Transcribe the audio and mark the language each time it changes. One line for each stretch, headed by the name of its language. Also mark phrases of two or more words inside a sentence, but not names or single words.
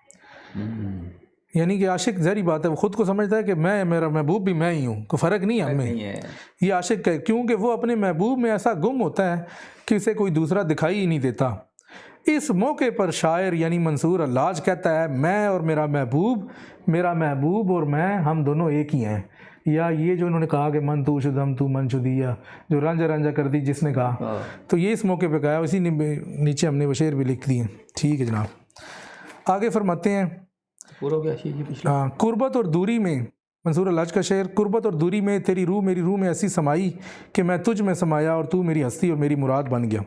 Urdu: یعنی کہ عاشق ظاہری بات ہے وہ خود کو سمجھتا ہے کہ میرا محبوب بھی میں ہی ہوں، کوئی فرق نہیں ہے ہمیں. یہ عاشق ہے کیونکہ وہ اپنے محبوب میں ایسا گم ہوتا ہے کہ اسے کوئی دوسرا دکھائی ہی نہیں دیتا. اس موقع پر شاعر یعنی منصور الحاج کہتا ہے میں اور میرا محبوب اور میں ہم دونوں ایک ہی ہیں. یا یہ جو انہوں نے کہا کہ
Persian: من تو شدم تو من شدی،
Urdu: یا جو رانجا کر دی جس نے کہا، تو یہ اس موقع پہ کہا. اسی نے نیچے ہم نے وہ شعر بھی لکھ دیے. ٹھیک ہے جناب. آگے فرماتے ہیں قربت اور دوری میں، منصور الحاج کا شعر، قربت اور دوری میں تیری روح میری روح میں ایسی سمائی کہ میں تجھ میں سمایا اور تو میری ہستی اور میری مراد بن گیا.